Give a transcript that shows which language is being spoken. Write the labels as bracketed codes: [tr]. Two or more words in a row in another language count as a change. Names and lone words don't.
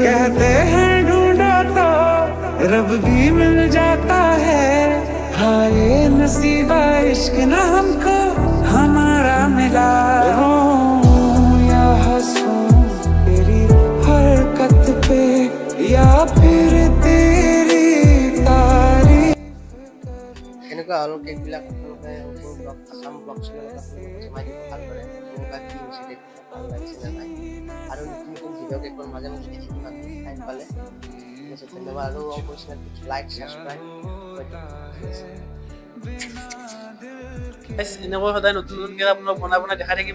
[hi] कहते हैं ढूंढो तो रब भी मिल जाता है, हाय नसीबा इश्क न हमको हमारा मिला। रोऊं या हंसूं तेरी हरकत पे, या फिर तेरी तारीफ। [as] এনেকুৱা আৰু কেকবিলাক আপোনালোকে আছাম ব্লগ চেনেলত আপোনালোকে জমাই দিব ভালদৰে, কেনেকুৱা কি হৈছে কেকবিলাক ভাল লাগিছে নে নাই। আৰু নতুন নতুন ভিডিঅ' কেকৰ মাজে মাজে দেখি থাকিম আমি টাইম পালে। ঠিক আছে, ধন্যবাদ। আৰু মোৰ চেনেলটো [en] like subscribe [as] এনেকৈ সদায় নতুন নতুন কেক আপোনাক বনাই বনাই দেখাই থাকিম।